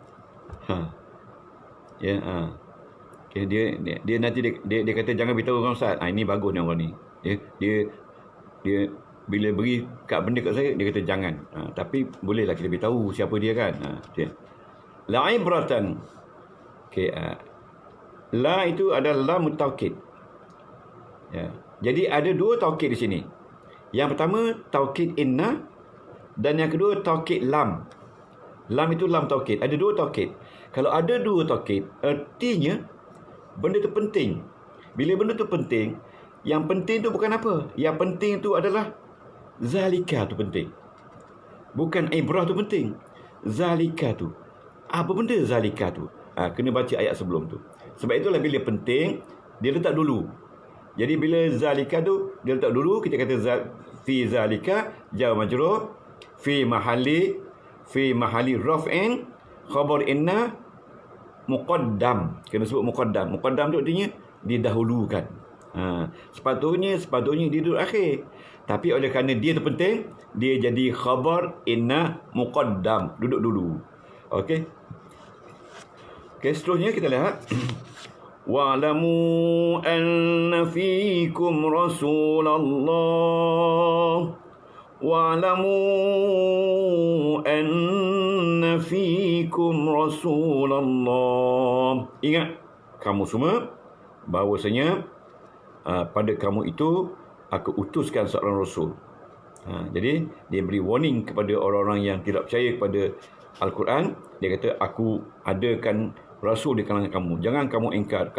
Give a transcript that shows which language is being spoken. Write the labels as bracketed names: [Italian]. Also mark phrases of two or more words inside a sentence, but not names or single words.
[Malay] Ya, okay, dia nanti dia kata jangan beritahu orang ustaz. Ini bagus ni orang ni. Dia bila beri kat benda kat saya dia kata jangan. Tapi bolehlah kita beritahu siapa dia kan. [Arabic] La'ibratan. Okey, [Malay] la itu adalah lam taukid. Ya. Jadi ada dua taukid di sini. Yang pertama taukid inna dan yang kedua taukid lam. Lam itu lam taukid. Ada dua taukid. Kalau ada dua taukid, artinya benda tu penting. Bila benda tu penting, yang penting tu bukan apa? Yang penting tu adalah zalika tu penting. Bukan ibrah tu penting. Zalika tu. Apa benda zalika tu? Kena baca ayat sebelum tu. Sebab itulah bila penting, dia letak dulu. Jadi bila zalika tu, dia letak dulu. Kita kata [Arabic] في ذلك، جار مجرور، في محل رفع، خبر إن، مقدم. [Malay] Kena sebut muqaddam. Muqaddam tu artinya didahulukan. Sepatutnya dia duduk akhir. Tapi oleh kerana dia terpenting, dia jadi [Arabic] خبر إن مقدم. [Malay] Duduk dulu. Okey. Seterusnya kita lihat. [Arabic] واعلموا أن فيكم رسول الله. واعلموا أن فيكم رسول الله. [Malay] Ingat kamu semua bahawasanya pada kamu itu aku utuskan seorang rasul. Jadi dia beri warning kepada orang-orang yang tidak percaya kepada Al-Quran. Dia kata, aku adakan rasul di kalangan kamu, jangan kamu ingkar.